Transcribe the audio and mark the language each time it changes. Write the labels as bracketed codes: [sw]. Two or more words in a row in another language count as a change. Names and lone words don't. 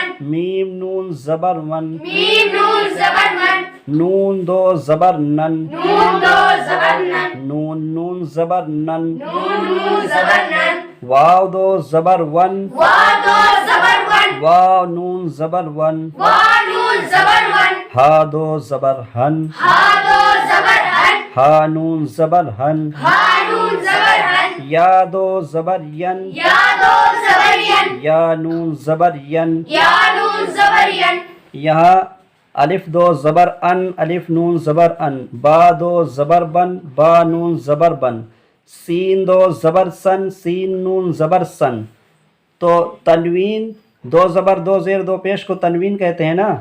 [ur] میم نون زبر من، میم نون زبر من، نون دو زبر نن، نون دو زبر نن، نون نون زبر نن، نون نون زبر نن، واو دو زبر ون، وا دو زبر ون، واو نون زبر ون، وا نون زبر ون، ہا دو زبر ہن، ہا دو زبر ہن، ہا نون زبر ہن، ہا نون زبر ہن، یا دو زبر ین، یا دو زبر ین، یا نون زبر ین. یا نون زبر ین، یہاں الف دو زبر ان، الف نون زبر ان، با دو زبر بن، با نون زبر بن، سین دو زبر سن، سین نون زبر سن. تو تنوین دو زبر دو زیر دو پیش کو تنوین کہتے ہیں نا.